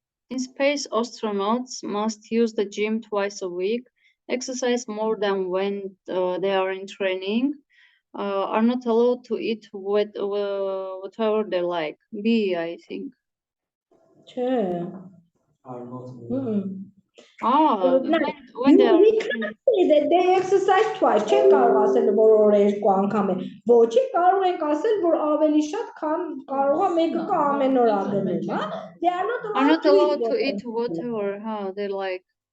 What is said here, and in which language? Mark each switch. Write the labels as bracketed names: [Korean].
[English] In space, astronauts must use the gym twice a week, exercise more than when they are in training, are not allowed to eat whatever they like. B, I think. [Armenian] Չէ. [English] Are not. When they are We cannot say that they exercise twice. [Armenian] Չեն կարող ասել, որ օրը երկու անգամ է։ Ոչի կարող ենք ասել, որ ավելի շատ, քան կարող է մեկը կա ամեն օր ադնել, հա? [English] They are not allowed to eat whatever they like.